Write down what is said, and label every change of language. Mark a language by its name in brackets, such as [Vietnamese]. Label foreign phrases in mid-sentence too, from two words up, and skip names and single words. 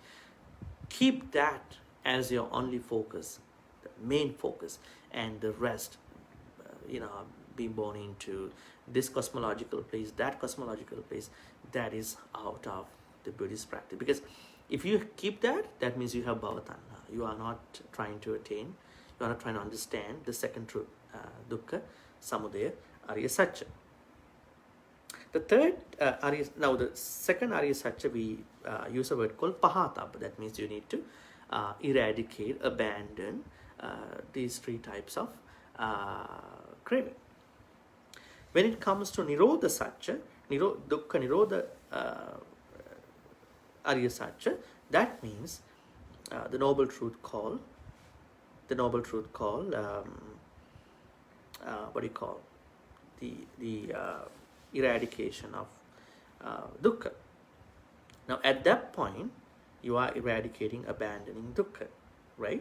[English] Keep that as your only focus, the main focus, and the rest, being born into this cosmological place, that cosmological place, that is out of the Buddhist practice. Because if you keep that, that means you have [Pali] bhava tanha. [English] You are not trying to attain, you are not trying to understand the second truth, [Pali] dukkha, samudaya, arya satya. [English] The third the second [Pali] arya satya, [English] we use a word called pahatabba. That means you need to eradicate, abandon these 3 types of craving. When it comes to [Pali] nirodha satya, dukkha nirodha arya satya, [English] that means the noble truth call, the eradication of dukkha. Now at that point, you are eradicating, abandoning dukkha, right?